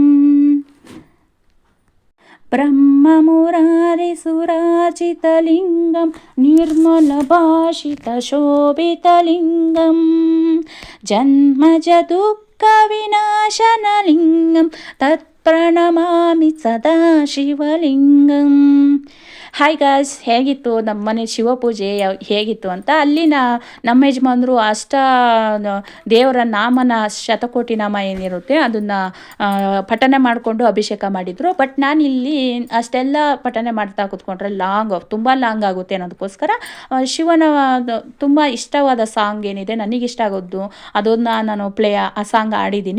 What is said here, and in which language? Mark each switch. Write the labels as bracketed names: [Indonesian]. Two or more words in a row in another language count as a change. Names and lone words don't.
[Sanskrit] ಬ್ರಹ್ಮ ಮುರಾರಿ ಸುರಾರ್ಚಿತಲಿಂಗಂ ನಿರ್ಮಲ ಭಾಷಿತ ಶೋಭಿತಲಿಂಗಂ ಜನ್ಮಜ ದುಃಖ ವಿನಾಶನಲಿಂಗಂ ತತ್ಪ್ರಣಮಾಮಿ ಸದಾ ಶಿವಲಿಂಗಂ. [English] Hi guys, [Kannada] ಹೇಗಿತ್ತು ನಮ್ಮನೆ ಶಿವಪೂಜೆ ಹೇಗಿತ್ತು ಅಂತ ಅಲ್ಲಿ ನಮ್ಮ ಯಜಮಾನ್ರು ದೇವರ ನಾಮನ ಶತಕೋಟಿ ನಾಮ ಏನಿರುತ್ತೆ ಅದನ್ನು ಪಠನೆ ಮಾಡಿಕೊಂಡು ಅಭಿಷೇಕ ಮಾಡಿದರು. ಬಟ್ ನಾನು ಇಲ್ಲಿ ಅಷ್ಟೆಲ್ಲ ಪಠನೆ ಮಾಡ್ತಾ ಕೂತ್ಕೊಂಡ್ರೆ ತುಂಬ ಲಾಂಗ್ ಆಗುತ್ತೆ ಅನ್ನೋದಕ್ಕೋಸ್ಕರ ಶಿವನ ತುಂಬ ಇಷ್ಟವಾದ ಸಾಂಗ್ ಏನಿದೆ, ನನಗಿಷ್ಟ ಆಗೋದು ಅದನ್ನು ನಾನು ಆ ಸಾಂಗ್ ಆಡಿದ್ದೀನಿ.